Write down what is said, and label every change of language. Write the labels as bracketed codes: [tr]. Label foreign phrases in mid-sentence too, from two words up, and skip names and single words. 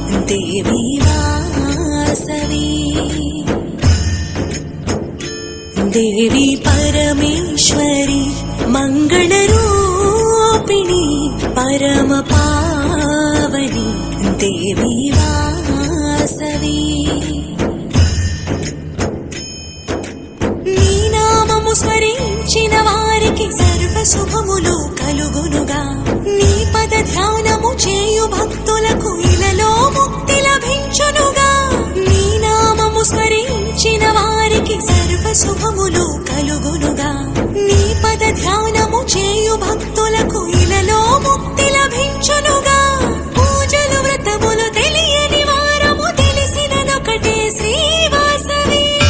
[sa] देवी वासवी देवी परमेश्वरी मङ्गलरूपिणी परम पावनी देवी वासवी [te] నీ నామము స్మరించిన వారికి సర్వ శుభములు కలుగునుగా నీ పద ధ్యానము చేయు భక్తులకు ఇలలో ముక్తి లభించునుగా నీ నామము స్మరించిన వారికి సర్వ శుభములు కలుగునుగా నీ పద ధ్యానము చేయు భక్తులకు ఇలలో ముక్తి లభించునుగా పూజలు వ్రతములు తెలియని వారము తెలిసినదొకటే శ్రీవాసవి